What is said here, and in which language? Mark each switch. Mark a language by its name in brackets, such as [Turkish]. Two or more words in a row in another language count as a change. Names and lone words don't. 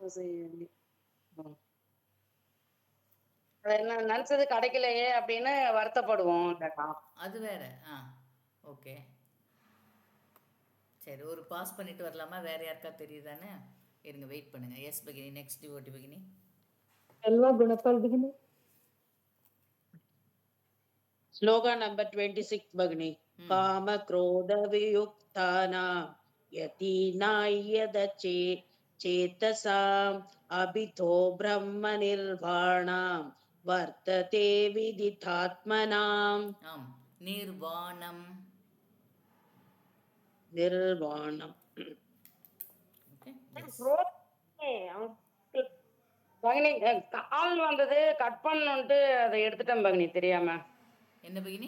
[Tamil] என்ன நினைச்சது கிடைக்கலையே அப்படின்னு வருத்தப்படுவோம் இல்லக்கா. அது வேற. ஓகே. சரி, ஒரு பாஸ் பண்ணிட்டு வரலாமா? வேற யாருக்கா தெரியுதானே? இருங்க, வெயிட் பண்ணுங்க. எஸ் பகினி, [English] next devotee [Tamil] பகினி. Selva Gunapal Bhagini. [Hindi] श्लोका नंबर 26 भगिनी. [Sanskrit] काम क्रोध वियुक्तानां यतीनायदचे चेतसाम् अभितो ब्रह्म निर्वाणां वर्तते विदितात्मनाम्. [Tamil] ஆம், நிர்வாணம். [Sanskrit] निर्वाणम्. [Tamil] ஓகே. பகினி கால் வந்தது, கட் பண்ணணும்ட்டு அதை எடுத்துட்டேன் பகினி தெரியாம. என்ன பகினி?